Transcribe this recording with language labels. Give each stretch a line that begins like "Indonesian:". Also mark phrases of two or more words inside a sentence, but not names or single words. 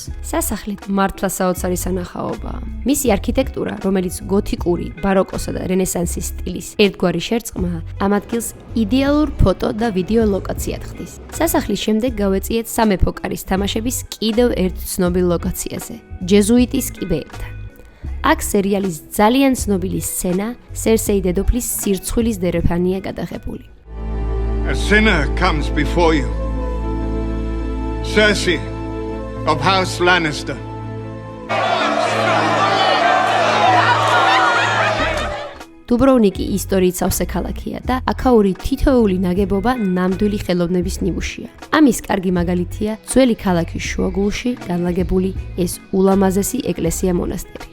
Georgian: სასახლე მართლა საოცარი სანახაობაა. მისი არქიტექტურა, რომელიც გოთიკური, ბაროკოსა და რენესანსის სტილის ერთგვარი შერწყმაა, ამ ადგილს იდეალურ ფოტო და ვიდეო ლოკაციად ხდის. სასახლის შემდეგ გავეციეთ სამეფო კარის თამაშების კიდევ ერთ ცნობილ ლოკაციაზე, ჯეზუიტის კიბეებთან. აქ სერიალის ძალიან ცნობილი სცენა, სერსეი დედოფლის სირცხვილის დერეფანია გადაღებული.
English: A sinner comes before you. Cersei of House Lannister.
Georgian: დუბროვნიკი ისტორიით სავსე ქალაქია და აქაური თითოეული ნაგებობა ნამდვილი ხელოვნების ნიმუშია. ამის კარგი მაგალითია ძველი ქალაქის შუაგულში განლაგებული ეს ულამაზესი ეკლესია მონასტერი.